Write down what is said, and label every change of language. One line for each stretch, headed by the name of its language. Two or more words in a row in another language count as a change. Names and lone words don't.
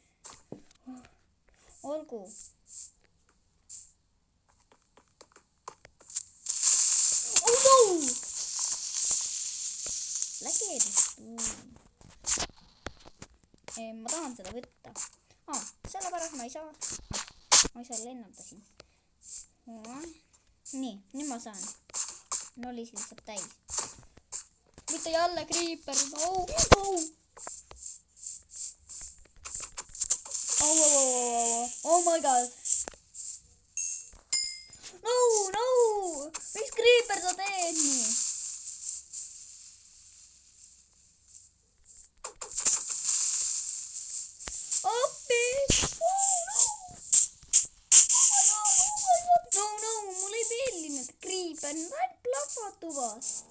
Estonian: Olgu. Ma tahan seda võtta. Sellepärast ma ei saa lennata siin. Nii, nüüd ma saan. Nollis lihtsalt täis. Mitte jälle kriiper.
English: Oh my god.
Estonian: No. Miks kriiper sa teed nii? Mul ei meeldinud kriiper, nad plahvatuvad.